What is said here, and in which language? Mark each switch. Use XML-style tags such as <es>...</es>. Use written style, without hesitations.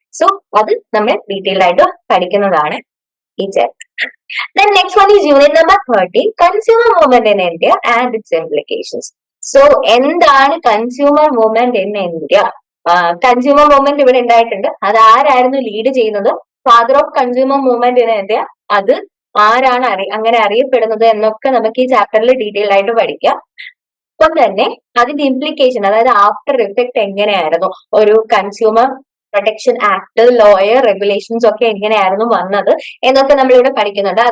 <ml>So അത് നമ്മൾ detailed ആയിട്ട് പഠിക്കുന്നതാണ് ഈ chapter.</ml> <en>Then next one is unit number 13, consumer movement in India and its implications.</en> <ml>So എന്താണ് consumer movement in India? Consumer movement ഇവിടെ ഉണ്ടായിട്ടുണ്ട്. അത് ആരായിരുന്നു ലീഡ് ചെയ്യുന്നത്? Father of consumer movement in India. അത് ആരാണ് അങ്ങനെ അറിയപ്പെടുന്നത് എന്നൊക്കെ നമുക്ക് ഈ ചാപ്റ്ററിൽ ഡീറ്റെയിൽ ആയിട്ട് പഠിക്കാം. ഒപ്പം തന്നെ അതിന്റെ ഇംപ്ലിക്കേഷൻ, അതായത് ആഫ്റ്റർ ഇഫക്ട് എങ്ങനെയായിരുന്നു, ഒരു consumer protection act, lawyer, regulations ഒക്കെ എങ്ങനെയായിരുന്നു വന്നത് എന്നൊക്കെ നമ്മൾ ഇവിടെ പഠിക്കുന്നുണ്ട്.</ml>